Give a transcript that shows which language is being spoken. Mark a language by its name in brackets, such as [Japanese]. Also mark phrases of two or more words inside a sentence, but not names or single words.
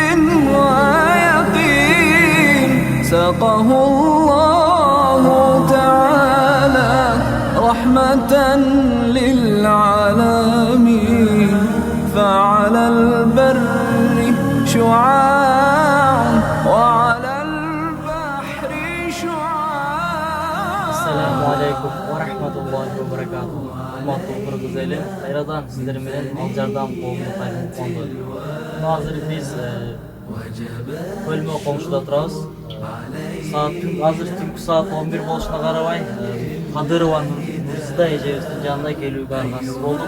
[Arabic] ويقين ساقه الله تعالى رحمة للعالمين فعلى البر شعاع وعلى البحر شعاع. السلام عليكم ورحمة الله وبركاته. [Kyrgyz] Урматтуу көргүзө эле кайрадан сиздер менен ал жардам коомуна кайтып. Азыр биз бөлмө коңшуда турабыз. Азыр түнкү саат 11 болушуна карабай Кадырова Нурзида эжебиздин жанына келүүгө аргасыз болдук.